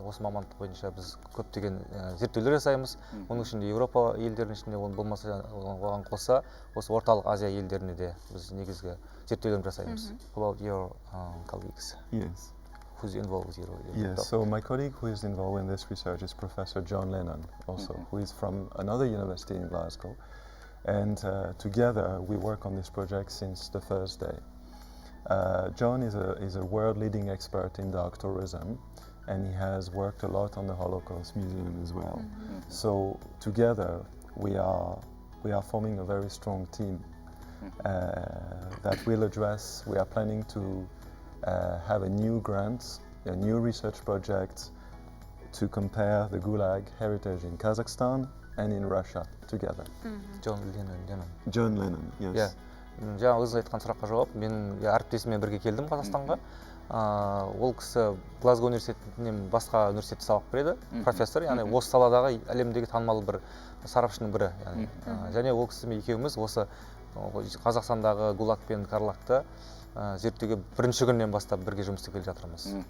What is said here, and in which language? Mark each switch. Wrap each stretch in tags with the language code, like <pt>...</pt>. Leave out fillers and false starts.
<kk>Осы мамандық бойынша біз көптеген зерттеулер жасаймыз. Оның ішінде Еуропа елдерінің ішінде, болмаса оған қоса, осы орталық Азия елдеріне де біз негізгі зерттеулер жасаймыз.</kk> <en>About your colleagues? Yes. Who's involved with your Yes, so my colleague who is involved in this research is Professor John Lennon, also, who is from another university in Glasgow. And together we work on this project since the first day. John is a world-leading expert in dark tourism, and he has worked a lot on the Holocaust Museum as well. So together we are forming a very strong team that will address. We are planning to have a new grant, a new research project to compare the Gulag heritage in Kazakhstan and in Russia together. John Lennon. John Lennon, yes. Yeah.</en> <kk>Жаңа өзіңіз айтқан сұраққа жауап, мен әріптесіммен бірге келдім Қазақстанға. Ол кісі Глазго университетінен басқа университетте сабақ береді, профессор, яғни осы саладағы әлемдегі танымал бір сарапшының бірі. Және ол кісімен екеуміз осы Қазақстандағы ГУЛАГ пен Карлагты зерттеуге бірінші күннен бастап бірге жұмыс істеп келе жатырмыз.</kk>